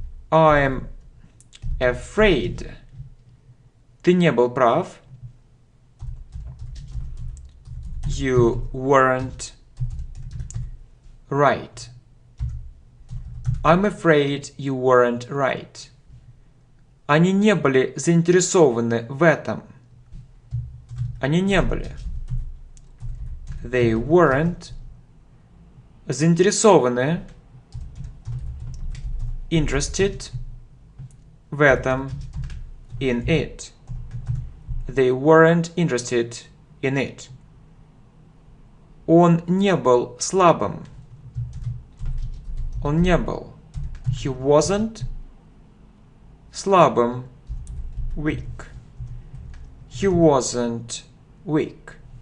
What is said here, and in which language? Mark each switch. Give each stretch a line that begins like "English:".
English: I'm afraid.
Russian: Ты не был прав.
English: You weren't right. I'm afraid you weren't right.
Russian: Они не были заинтересованы в этом. Они не были.
English: They weren't
Russian: заинтересованы.
English: Interested
Russian: в этом.
English: In it. They weren't interested in it.
Russian: Он не был слабым. Он не был.
English: He wasn't
Russian: слабым.
English: Weak. He wasn't weak.